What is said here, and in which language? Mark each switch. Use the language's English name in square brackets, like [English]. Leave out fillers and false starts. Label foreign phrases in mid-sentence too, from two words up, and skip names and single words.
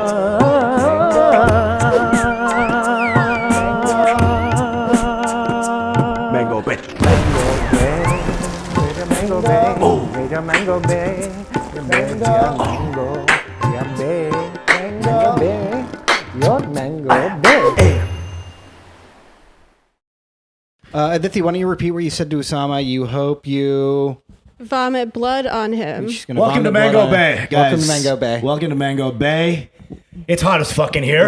[English] Mango Bay. Mango Bay, Mango Bay, Mango Bay, Mango Bay, your Mango Bay. Aditi, why don't you repeat what you said to Usama? You hope you vomit blood on him. Welcome to Mango Bay, guys. Welcome to Mango Bay. Welcome to Mango Bay. It's hot as fucking here.